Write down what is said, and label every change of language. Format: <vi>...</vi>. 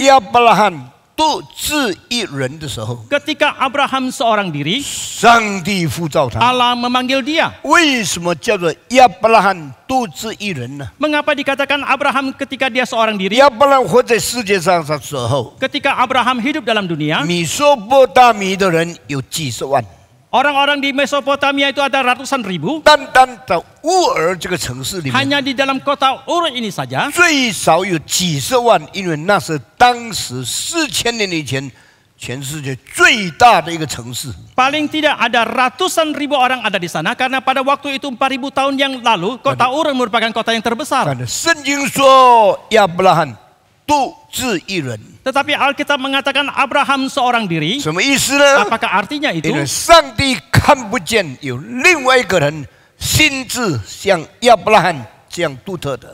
<zh>亚伯拉罕独自一人的时候，</zh> <id>ketika Abraham seorang diri,</id> <zh>上帝呼召他。</zh> <id>Allah memanggil dia.</id> <zh>为什么叫做亚伯拉罕独自一人呢？</zh> <id>Mengapa dikatakan Abraham ketika dia seorang diri?</id> <zh>亚伯拉罕活在世界上的时候，</zh> <id>Ketika Abraham hidup dalam dunia,</id> <zh>米索波大米的人有几十万，</zh> <id>orang-orang di Mesopotamia itu ada ratusan ribu.</id> <zh>单单在乌尔这个城市里面，</zh> <id>Hanya di dalam kota Ur ini saja,</id> <zh>最少有几十万，因为那是当时4000年以前全世界最大的一个城市。</zh> <id>paling tidak ada ratusan ribu orang ada di sana. Karena pada waktu itu 4000 tahun yang lalu, kota Ur merupakan kota yang terbesar.</id> <zh>但是圣经说亚伯拉罕独自一人，</zh> <id>Tetapi Alkitab mengatakan Abraham seorang diri.</id> <zh>什么意思呢？</zh> <id>Apakah artinya itu?</id> <zh>因为上帝看不见有另外一个人心智像亚伯拉罕这样独特的。</zh>